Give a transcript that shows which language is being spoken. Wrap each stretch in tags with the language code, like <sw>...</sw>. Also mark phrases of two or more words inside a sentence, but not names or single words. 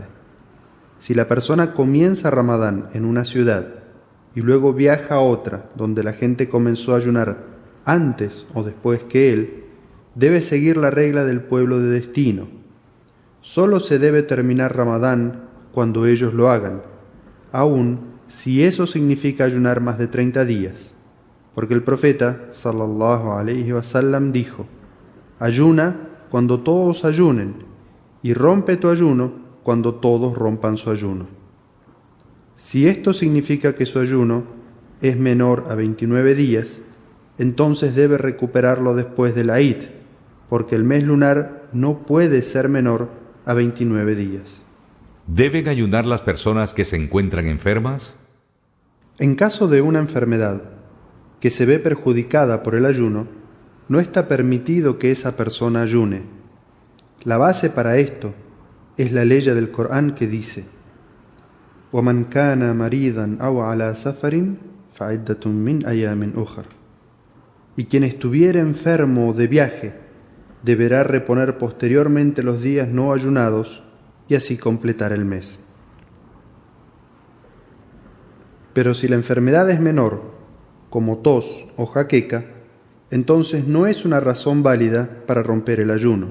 <es>Si la persona comienza Ramadán en una ciudad y luego viaja a otra donde la gente comenzó a ayunar antes o después que él, debe seguir la regla del pueblo de destino. Solo se debe terminar Ramadán cuando ellos lo hagan, aun si eso significa ayunar más de 30 días, porque el profeta</es> <ar>صلى الله عليه وسلم</ar> <es>dijo: ayuna cuando todos ayunen y rompe tu ayuno cuando todos rompan su ayuno. Si esto significa que su ayuno es menor a 29 días, entonces debe recuperarlo después de la Eid, porque el mes lunar no puede ser menor a 29 días. ¿Deben ayunar las personas que se encuentran enfermas? En caso de una enfermedad que se ve perjudicada por el ayuno, no está permitido que esa persona ayune. La base para esto es la ley del Corán que dice:</es> <ar>وَمَنْ كَانَ مَرِيضًا أَوْ عَلَى سَفَرٍ فَعِدَّةٌ مِّنْ أَيَّامٍ أُخَرَ.</ar> <es>Y quien estuviera enfermo o de viaje deberá reponer posteriormente los días no ayunados y así completar el mes. Pero si la enfermedad es menor, como tos o jaqueca, entonces no es una razón válida para romper el ayuno.</es>